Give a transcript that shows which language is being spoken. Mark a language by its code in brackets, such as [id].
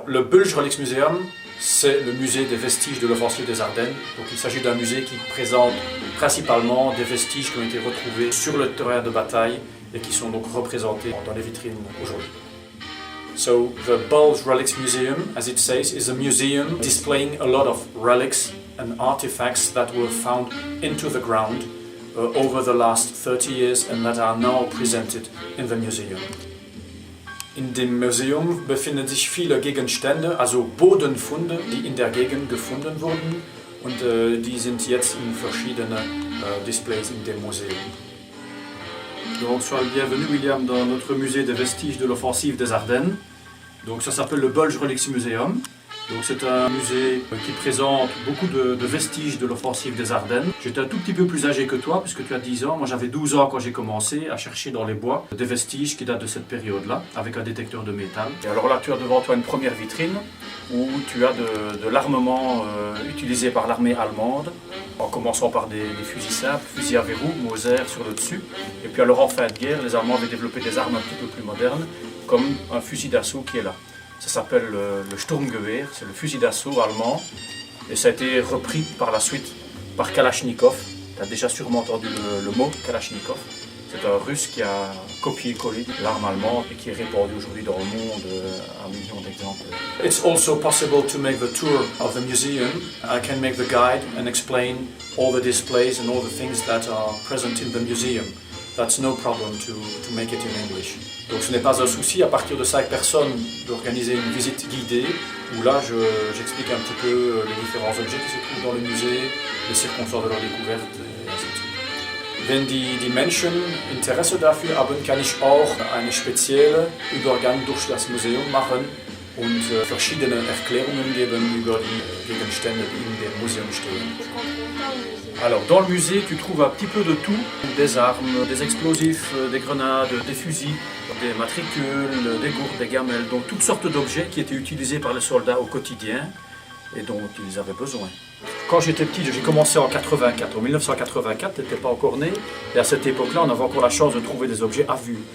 [fr] le Bulge Rijksmuseum, c'est le musée des vestiges de l'offensive des Ardennes. Donc il s'agit d'un musée qui présente principalement des vestiges qui ont été retrouvés sur le terrain de bataille et qui sont donc représentés dans les vitrines aujourd'hui. [en] So the Bulge Rijksmuseum, as it says, is a museum displaying a lot of relics and artifacts that were found into the ground over the last 30 years and that are now presented in the museum. [de] In dem Museum befinden sich viele Gegenstände, also Bodenfunde, die in der Gegend gefunden wurden und die sind jetzt in verschiedene Displays in dem Museum. [fr] Donc sois le bienvenu William dans notre musée des vestiges de l'offensive des Ardennes. Donc ça s'appelle le Bulge Rijksmuseum. Donc c'est un musée qui présente beaucoup de vestiges de l'offensive des Ardennes. J'étais un tout petit peu plus âgé que toi, puisque tu as 10 ans. Moi j'avais 12 ans quand j'ai commencé à chercher dans les bois des vestiges qui datent de cette période-là, avec un détecteur de métal. Et alors là tu as devant toi une première vitrine où tu as de l'armement utilisé par l'armée allemande, en commençant par des fusils simples, fusils à verrou, Mauser sur le dessus. Et puis alors en fin de guerre, les Allemands avaient développé des armes un petit peu plus modernes, comme un fusil d'assaut qui est là. Ça s'appelle le Sturmgewehr, c'est le fusil d'assaut allemand et ça a été repris par la suite par Kalachnikov. Tu as déjà sûrement entendu le mot Kalachnikov. C'est un russe qui a copié-collé l'arme allemande et qui est répandue aujourd'hui dans le monde à millions d'exemples. [en] It's also possible to make the tour of the museum. I can make the guide and explain all the displays and all the things that are present in the museum. That's no problem to make it in English. [fr] Donc ce n'est pas un souci à partir de 5 personnes d'organiser une visite guidée où là j'explique un petit peu les différents objets qui se trouvent dans le musée, les circonstances de leur découverte et ainsi de suite. [de] Wenn die Menschen Interesse dafür haben, kann ich auch einen speziellen Übergang durch das Museum machen und verschiedene Erklärungen geben über die Gegenstände, die in dem Museum stehen. [fr] Alors, dans le musée, tu trouves un petit peu de tout, des armes, des explosifs, des grenades, des fusils, des matricules, des gourdes, des gamelles, donc toutes sortes d'objets qui étaient utilisés par les soldats au quotidien et dont ils avaient besoin. Quand j'étais petit, j'ai commencé en 84. En 1984, tu n'étais pas encore né, et à cette époque-là, on avait encore la chance de trouver des objets à vue.